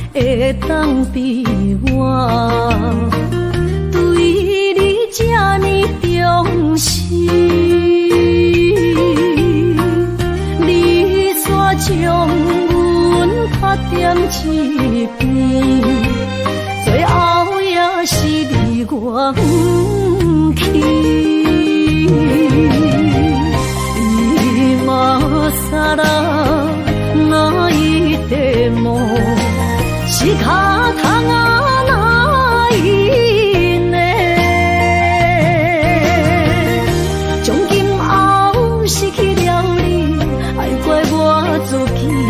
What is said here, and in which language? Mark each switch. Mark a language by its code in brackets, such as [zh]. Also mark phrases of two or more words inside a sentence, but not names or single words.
[nan] 会当比我对你这呢重视，你煞将阮拍点一边，最后也是离我不去。 [ja] 今ら泣いても仕方がないね。 [nan] 从今后失去了你，爱怪我自己。